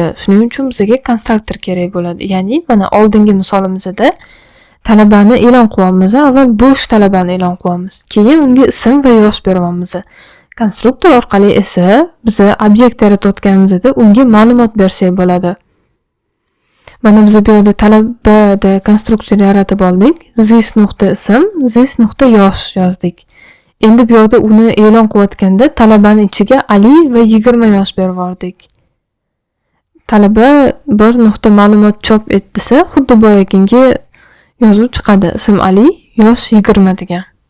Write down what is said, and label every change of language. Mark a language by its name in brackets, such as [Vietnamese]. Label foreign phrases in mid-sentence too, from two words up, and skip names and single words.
[Uzbek] Shuning uchun bizga konstruktor kerak bo'ladi. Ya'ni mana oldingi misolimizda talabani e'lon qilamiz. Avval bo'sh talabani e'lon qilamiz. Keyin unga ism va yosh beramiz. Konstruktor orqali esa biz obyekt yaratayotganimizda unga ma'lumot bersak bo'ladi. Mana biz bu yerda talabada konstruktor yaratib oldik. This.ism, this.yosh yozdik. Endi bu yerda uni e'lon qilayotganda talabani ichiga Ali va 20 yosh berib yubordik. Talaba bir nuqta ma'lumot chop et desa, xuddi boyaginga yozuv chiqadi. Ism Ali, yosh 20 degan.